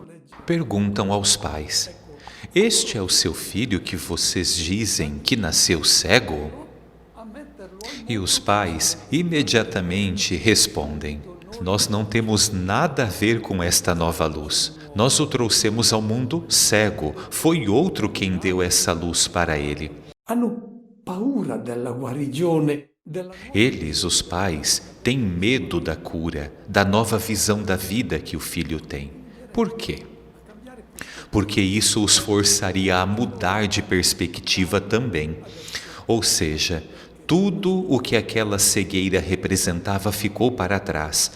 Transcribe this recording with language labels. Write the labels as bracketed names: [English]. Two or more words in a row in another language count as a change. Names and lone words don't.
[Portuguese] Perguntam aos pais: este é o seu filho que vocês dizem que nasceu cego? E os pais imediatamente respondem: nós não temos nada a ver com esta nova luz. Nós o trouxemos ao mundo cego. Foi outro quem deu essa luz para ele. [Italian] hanno paura della guarigione, [Portuguese] Eles, os pais, têm medo da cura, da nova visão da vida que o filho tem. Por quê? Porque isso os forçaria a mudar de perspectiva também. Ou seja, tudo o que aquela cegueira representava ficou para trás.